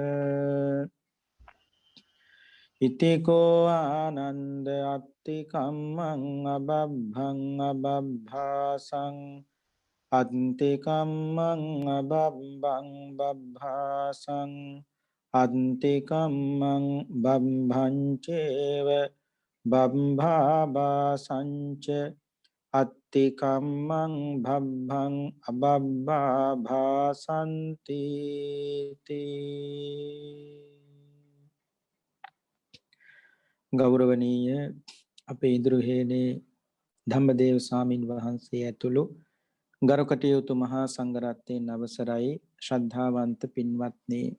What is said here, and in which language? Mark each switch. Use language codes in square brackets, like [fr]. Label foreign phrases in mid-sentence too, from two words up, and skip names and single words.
[pi] ඉතිකෝ ආනන්ද අත්ති කම්මං අබබ්භං අබබ්භාසං අත්ති කම්මං අබබ්බං බබ්භාසං අත්ති කම්මං බබ්භං චේව බබ්භාභාසංච අත්ති කම්මං භබ්භං අබබ්බා භාසන්ති [si] ගෞරවනීය අපේ ඉදිරිහේනේ ධම්මදේව ස්වාමින් වහන්සේ ඇතුළු ගරුකටයුතු මහා සංඝරත්නයන් අවසරයි ශ්‍රද්ධාවන්ත පින්වත්නි